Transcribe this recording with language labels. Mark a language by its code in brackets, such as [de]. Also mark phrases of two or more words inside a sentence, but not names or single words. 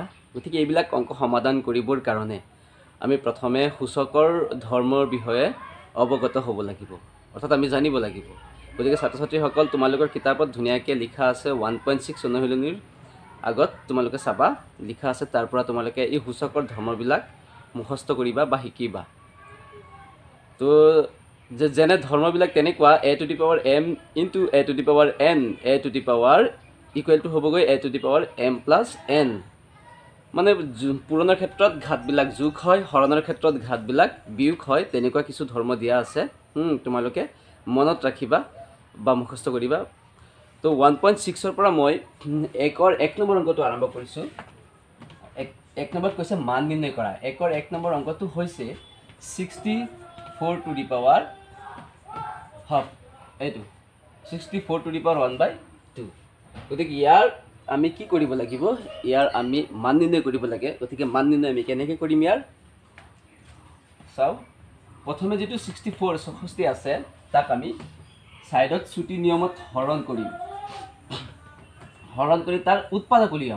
[as] গতিকে এইবিলাক অংক সমাধান কৰিবৰ কাৰণে আমি প্ৰথমে সূচকৰ ধৰ্মৰ বিষয়ে অৱগত হ'ব লাগিব, অৰ্থাৎ আমি জানিব লাগিব। গতিকে ছাত্ৰ-ছাত্ৰীসকল, তোমালোকৰ কিতাপত ধুনীয়াকৈ লিখা আছে 1.6 অনুশীলনীৰ আগত তোমালোকে চাবা লিখা আছে, তাৰ পৰা তোমালোকে এই সূচকৰ ধৰ্মবিলাক মুখস্থ কৰিবা বা শিকিবা। তো যেনে ধৰ্মবিলাক তেনেকুৱা [en] a to the power m into a to the power n, a to the power equal to [as] হ'বগৈ [en] a to the power m plus n। [as] মানে পূৰণৰ ক্ষেত্ৰত ঘাতবিলাক যোগ হয়, হৰণৰ ক্ষেত্ৰত ঘাতবিলাক বিয়োগ হয়, তেনেকুৱা কিছু ধৰ্ম দিয়া আছে। তোমালোকে মনত ৰাখিবা বা মুখস্থ কৰিবা। তো 1.6ৰ পৰা মই 1 নম্বৰ অংকটো আৰম্ভ কৰিছোঁ। 1 নম্বৰত কৈছে মান নিৰ্ণয় কৰা। 1 নম্বৰ অংকটো হৈছে 64 [en] to the power [as] হাফ, এইটো 64 [en] to the power [as] 1/2। গতিকে ইয়াৰ আমি কি কৰিব লাগিব? ইয়াৰ আমি মান নিৰ্ণয় কৰিব লাগে। গতিকে মান নিৰ্ণয় আমি কেনেকৈ কৰিম? ইয়াৰ চাওঁ, প্ৰথমে যিটো 64 আছে তাক আমি ছাইডত চুটি নিয়মত হৰণ কৰিম। হৰণ কৰি তাৰ উৎপাদক উলিয়াম।